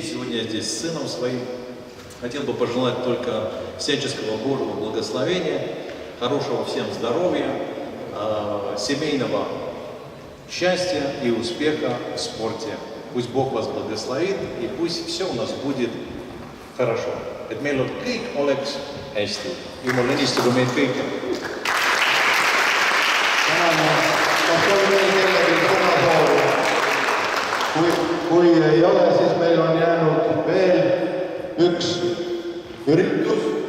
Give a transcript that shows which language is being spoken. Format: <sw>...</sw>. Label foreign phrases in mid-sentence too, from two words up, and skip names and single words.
<ru>Сегодня я здесь с сыном своим. Хотел бы пожелать только всяческого Божьего благословения, хорошего всем здоровья, семейного счастья и успеха в спорте. Пусть Бог вас благословит, и пусть все у нас будет хорошо.</ru> <et>Et meil on kõik oleks hästi. Jumal õnnistagu meid kõike. Kui ei ole, siis meil on jäänud veel üks üritus.</et>